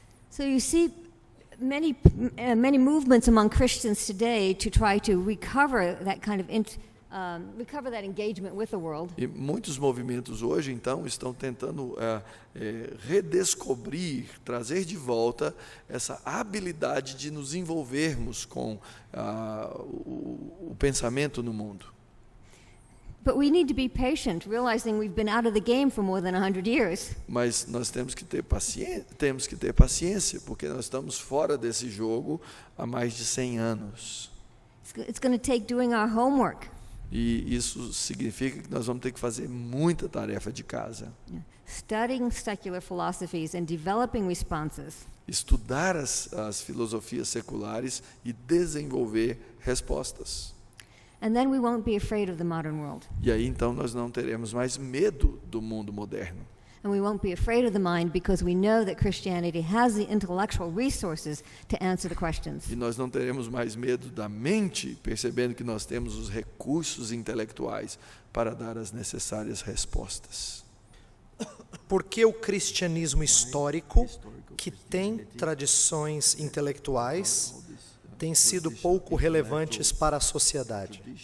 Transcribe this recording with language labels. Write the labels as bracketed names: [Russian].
[English] So you see many movements among Christians today to try to recover that kind of recover that engagement with the world. [Portuguese] E muitos movimentos hoje, então, estão tentando redescobrir, trazer de volta essa habilidade de nos envolvermos com o pensamento no mundo. [English] But we need to be patient, realizing we've been out of the game for more than 100 years. [Portuguese] Mas nós temos que ter paciência, porque nós estamos fora desse jogo há mais de 100 anos. [English] It's going to take doing our homework. [Portuguese] E isso significa que nós vamos ter que fazer muita tarefa de casa. [English] Studying secular philosophies and developing responses. [Portuguese] Estudar as filosofias seculares e desenvolver respostas. [English] And then we won't be afraid of the modern world. [Portuguese] E aí então nós não teremos mais medo do mundo moderno. [English] And we won't be afraid of the mind because we know that Christianity has the intellectual resources to answer the questions. [Portuguese] E nós não teremos mais medo da mente, percebendo que nós temos os recursos intelectuais para dar as necessárias respostas. Por que o cristianismo histórico, que tem tradições intelectuais, tem sido pouco relevantes para a sociedade?